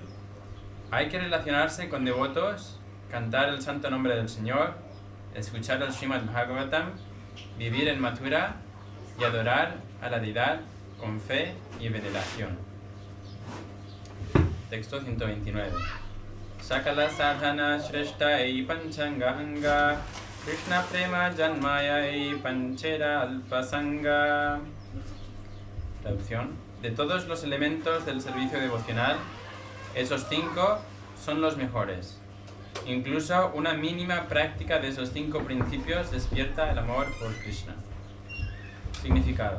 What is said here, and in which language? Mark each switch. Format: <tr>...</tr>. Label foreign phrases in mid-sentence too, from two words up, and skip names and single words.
<es>Hay que relacionarse con devotos, cantar el santo nombre del Señor, escuchar el Srimad Bhagavatam, vivir en Mathura y adorar a la deidad con fe y veneración. Texto 129.</es> <bn>সকল সাধন শ্রেষ্ঠ এই পঞ্চাঙ্গ কৃষ্ণ প্রেম জন্মায় এই পাঁচের অল্পসঙ্গ.</bn> <es>Traducción. De todos los elementos del servicio devocional, esos 5 son los mejores. Incluso una mínima práctica de esos 5 principios despierta el amor por Krishna. Significado.</es>